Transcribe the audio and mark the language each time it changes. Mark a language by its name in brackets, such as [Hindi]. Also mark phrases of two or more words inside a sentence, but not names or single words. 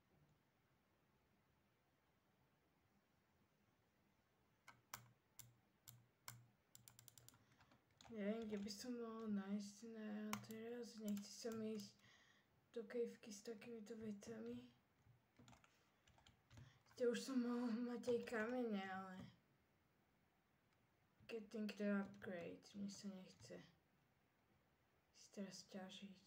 [Slovak] Neviem, kde by som mohol nájsť na teraz. Nechci sa mi ísť do kejvky s takýmito vecami. Už som mohol mať aj kamene, ale [English] getting the upgrade. [Slovak] Mne sa nechce si teraz ťažiť.